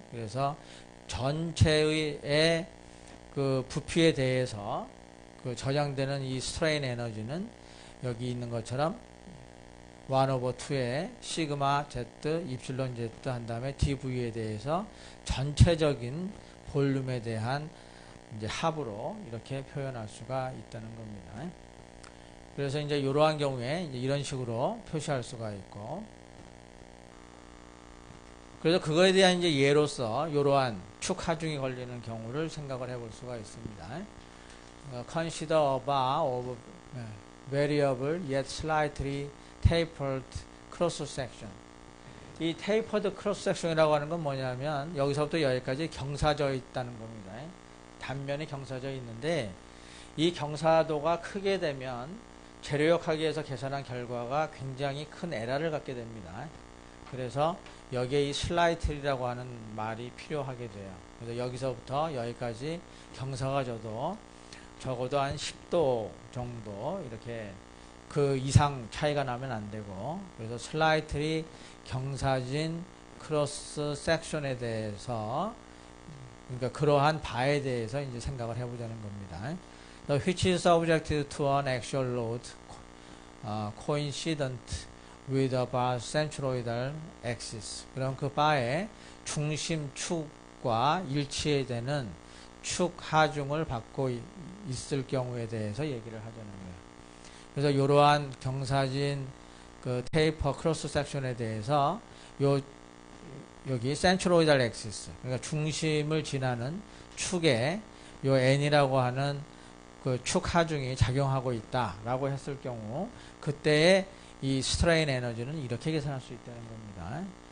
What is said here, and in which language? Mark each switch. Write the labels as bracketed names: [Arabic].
[Korean] 그래서 전체의 그 부피에 대해서 그 저장되는 이 스트레인 에너지는 여기 있는 것처럼 1/2의 시그마 z 입실론 z 한 다음에 dv에 대해서 전체적인 볼륨에 대한 이제 합으로 이렇게 표현할 수가 있다는 겁니다. 그래서 이제 이러한 경우에 이제 이런 식으로 표시할 수가 있고, 그래서 그거에 대한 이제 예로서 이러한 축 하중이 걸리는 경우를 생각을 해볼 수가 있습니다. [English] Consider a bar of variable yet slightly tapered cross section. [Korean] 이 tapered cross section이라고 하는 건 뭐냐면 여기서부터 여기까지 경사져 있다는 겁니다. 단면이 경사져 있는데, 이 경사도가 크게 되면 재료역학에서 계산한 결과가 굉장히 큰 에러를 갖게 됩니다. 그래서 여기에 이 슬라이틀이라고 하는 말이 필요하게 돼요. 그래서 여기서부터 여기까지 경사가 적어도 한 10도 정도 이렇게 그 이상 차이가 나면 안 되고, 그래서 슬라이틀이 경사진 크로스 섹션에 대해서 그러니까 그러한 바에 대해서 이제 생각을 해보자는 겁니다. [English] The which is subject to an actual load coincident with a bar centroidal axis. [Korean] 그럼 그 바의 중심 축과 일치되는 축 하중을 받고 있을 경우에 대해서 얘기를 하자는 거예요. 그래서 이러한 경사진 그 테이퍼 크로스 섹션에 대해서 여기 센트로이달 엑시스, 그러니까 중심을 지나는 축에 요 n이라고 하는 그 축 하중이 작용하고 있다라고 했을 경우 그때의 이 스트레인 에너지는 이렇게 계산할 수 있다는 겁니다.